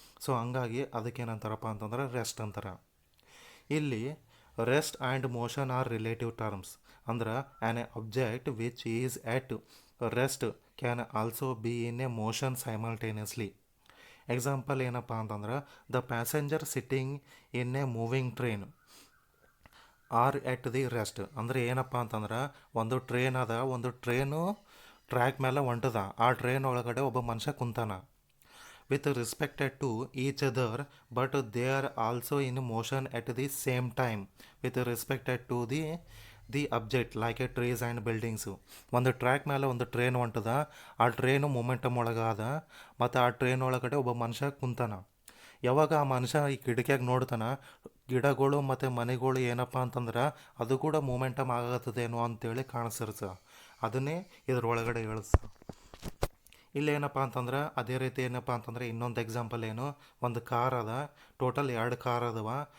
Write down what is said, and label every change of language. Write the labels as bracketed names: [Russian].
[Kannada] So ಹಂಗಾಗಿ ಅದಕ್ಕೇನಂತಾರಪ್ಪ ಅಂತಂದ್ರೆ rest ಅಂತಾರೆ. ಇಲ್ಲಿ [English] Rest and motion are relative terms. [Kannada] ಅಂದ್ರೆ [English] An object which is at rest can also be in a motion simultaneously. Example [Kannada] ಏನಪ್ಪ ಅಂತಂದ್ರೆ [English] The passenger sitting in a moving train are at the rest. [Kannada] ಅಂದರೆ ಏನಪ್ಪ ಅಂತಂದ್ರೆ ಒಂದು train track ಮೇಲೆ ಹೊಂಟದ, ಆ ಟ್ರೈನ್ ಒಳಗಡೆ ಒಬ್ಬ ಮನುಷ್ಯ ಕುಂತಾನ [English] with respected to each other, but they are also in motion at the same time with respected to the object like a trees and buildings. [Kannada] ಒಂದು ಟ್ರ್ಯಾಕ್ ಮೇಲೆ ಒಂದು ಟ್ರೈನ್ ಹೊಂಟದ, ಆ ಟ್ರೈನು ಮೊಮೆಂಟಮ್ ಒಳಗಾದ ಮತ್ತು ಆ ಟ್ರೈನ್ ಒಳಗಡೆ ಒಬ್ಬ ಮನುಷ್ಯ ಕುಂತಾನ. ಯಾವಾಗ ಆ ಮನುಷ್ಯ ಈ ಕಿಟಕಿಯಾಗ ನೋಡ್ತಾನ, ಗಿಡಗಳು ಮತ್ತು ಮನೆಗಳು ಏನಪ್ಪ ಅಂತಂದ್ರೆ ಅದು ಕೂಡ ಮೂಮೆಂಟಮ್ ಆಗತ್ತದೇನೋ ಅಂತೇಳಿ ಕಾಣಿಸಿರ್ತ. ಅದನ್ನೇ ಇದ್ರೊಳಗಡೆ ಹೇಳ್ಸ. ಇಲ್ಲೇನಪ್ಪ ಅಂತಂದ್ರೆ ಅದೇ ರೀತಿ ಏನಪ್ಪ ಅಂತಂದರೆ ಇನ್ನೊಂದು ಎಕ್ಸಾಂಪಲ್ ಏನು, ಒಂದು ಕಾರ್ ಅದ, ಟೋಟಲ್ 2 ಕಾರ್ ಅದಾವ.